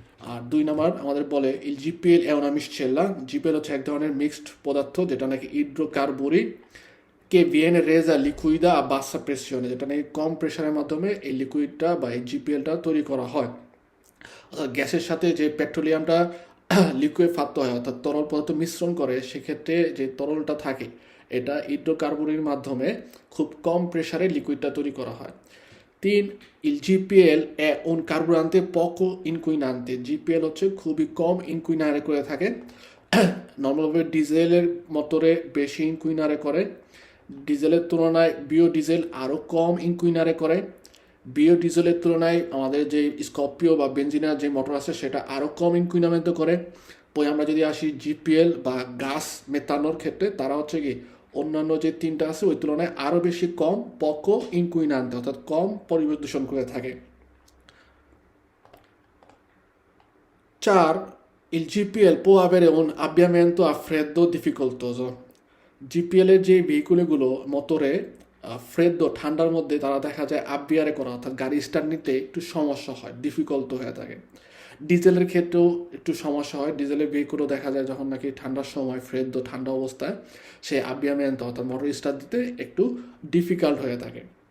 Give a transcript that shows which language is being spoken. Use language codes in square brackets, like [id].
[bn] আর 2 নম্বর আমাদের বলে ইল GPL [it] è una miscela। [bn] GPL হচ্ছে এক ধরনের মিক্সড পদার্থ যেটা নাকি হাইড্রোকার্বুরি কে [it] viene resa liquida a bassa pressione, [bn] যেটা নাকি কম প্রেশারের মাধ্যমে এই লিকুইডটা বা এই জিপিএলটা তৈরি করা হয়। অর্থাৎ গ্যাসের সাথে যে পেট্রোলিয়ামটা লিকুইফাক্ত হয়, অর্থাৎ তরল পদার্থ মিশ্রণ করে, সেক্ষেত্রে যে তরলটা থাকে এটা হাইড্রোকার্বনের মাধ্যমে খুব কম প্রেশারে লিকুইডটা তৈরি করা হয়। [it] 3, il GPL è un carburante poco inquinante। [bn] GPL হচ্ছে খুবই কম ইনকুইনারে করে থাকে। নর্মালভাবে ডিজেলের মোটরে বেশি ইনকুইনারে করে, ডিজেলের তুলনায় বিওডিজেল আরও কম ইনকুইনারে করে। বিওডিজেলের তুলনায় আমাদের যে স্করপিও বা বেঞ্জিনার যে মোটর আছে সেটা আরও কম ইনকুইনামেন্ট করে। পরে আমরা যদি আসি জিপিএল বা গাস মেথানোর ক্ষেত্রে, তারা হচ্ছে কি অন্যান্য যে 3টা আছে ওই তুলনায় আরও বেশি কম পকো ইনকুইনান্তে, অর্থাৎ কম পরিবেশ দূষণ করে থাকে। [it] 4, il GPL può avere un avviamento a freddo difficoltoso। [bn] GPL এর যে ভেহিকুলগুলো মোটরে ফ্রেদ্দো ঠান্ডার মধ্যে তারা দেখা যায় আববিয়ারে করা, অর্থাৎ গাড়ি স্টার্ট নিতে একটু সমস্যা হয়, ডিফিকাল্ট হয়ে থাকে। ডিজেলের ক্ষেত্রেও একটু সমস্যা হয়, ডিজেলের ভেহিকুলও দেখা যায় যখন নাকি ঠান্ডার সময় ফ্রেদ্দো ঠান্ডা অবস্থায় সে আববিয়ামেন্ট অর্থাৎ মোটর স্টার্ট দিতে একটু ডিফিকাল্ট হয়ে থাকে।